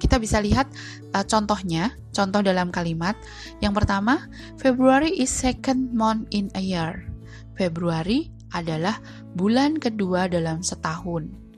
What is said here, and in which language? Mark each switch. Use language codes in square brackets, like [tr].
[id] Kita bisa lihat contohnya, contoh dalam kalimat. Yang pertama, [en] February is second month in a year. [id] Februari adalah bulan kedua dalam setahun.